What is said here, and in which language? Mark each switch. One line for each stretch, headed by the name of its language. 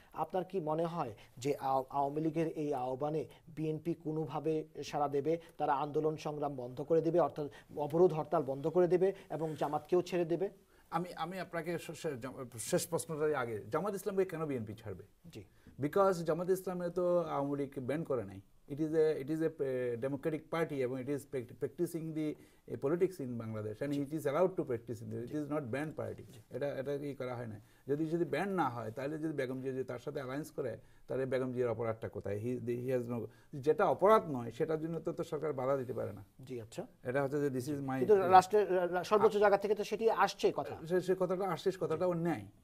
Bangla: আপনার কি মনে হয় যে আওয়ামী লীগের এই আহ্বানে বিএনপি কোনোভাবে সাড়া দেবে, তারা আন্দোলন সংগ্রাম বন্ধ করে দেবে, অর্থাৎ অবরোধ হরতাল বন্ধ করে দেবে এবং জামাতকেও ছেড়ে দেবে? আমি আপনাকে শেষ প্রশ্নটার আগে, জামাত ইসলামকে কেন বিএনপি ছাড়বে? জি, বিকজ জামাত ইসলামে তো আওয়ামী লীগ ব্যান করে নাই।
English: It is a democratic party এবং it is practicing the politics in Bangladesh and it is allowed to practice in it is not banned party.
Bangla: এটা কি করা হয় না। যদি ব্যান না হয় তাহলে যদি বেগম জিয়া তার সাথে অ্যালায়েন্স করে তাহলে বেগম জিয়ার অপরাধটা কোথায়?
English: he has no,
Bangla: যেটা অপরাধ নয় সেটার জন্য তো সরকার বাধা দিতে পারে না। জি, আচ্ছা, এটা হচ্ছে যে
English: this is my,
Bangla: কিন্তু রাষ্ট্রের সর্বোচ্চ জায়গা থেকে তো সেটি আসছে কথা, সে কথাটা আসছে, কথাটা অন্যায়।